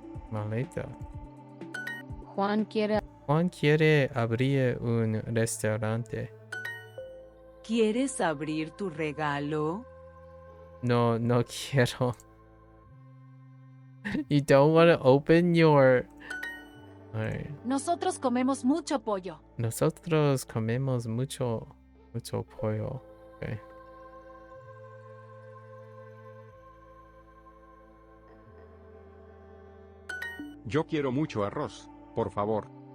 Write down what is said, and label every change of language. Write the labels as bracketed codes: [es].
[es] maleta. Juan quiere Juan quiere abrir un restaurante. ¿Quieres abrir tu regalo? No, no quiero. [en] You don't want to open your... Alright. [es] Nosotros comemos mucho pollo. Nosotros comemos mucho pollo. [en] Okay. [es] Yo quiero mucho arroz, por favor.